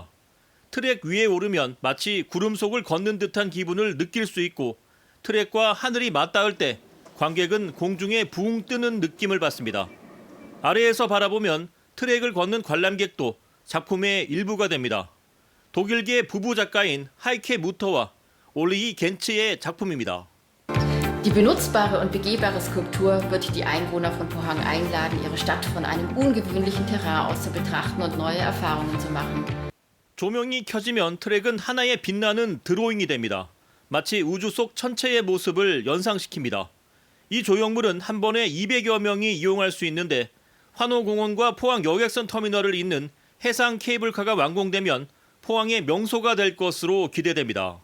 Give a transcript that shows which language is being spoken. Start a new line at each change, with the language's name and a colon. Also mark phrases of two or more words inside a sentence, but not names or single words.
Korean: 트랙 위에 오르면 마치 구름 속을 걷는 듯한 기분을 느낄 수 있고 트랙과 하늘이 맞닿을 때 관객은 공중에 붕 뜨는 느낌을 받습니다. 아래에서 바라보면 트랙을 걷는 관람객도 작품의 일부가 됩니다. 독일계 부부 작가인 하이케 무터와 올리 겐츠의 작품입니다.
German: Die benutzbare und begehbare Skulptur wird die Einwohner von Pohang einladen, ihre Stadt von einem ungewöhnlichen Terrain aus zu betrachten und neue Erfahrungen zu machen.
Korean: 조명이 켜지면 트랙은 하나의 빛나는 드로잉이 됩니다. 마치 우주 속 천체의 모습을 연상시킵니다. 이 조형물은 한 번에 200여 명이 이용할 수 있는데 환호공원과 포항 여객선 터미널을 잇는 해상 케이블카가 완공되면 포항의 명소가 될 것으로 기대됩니다.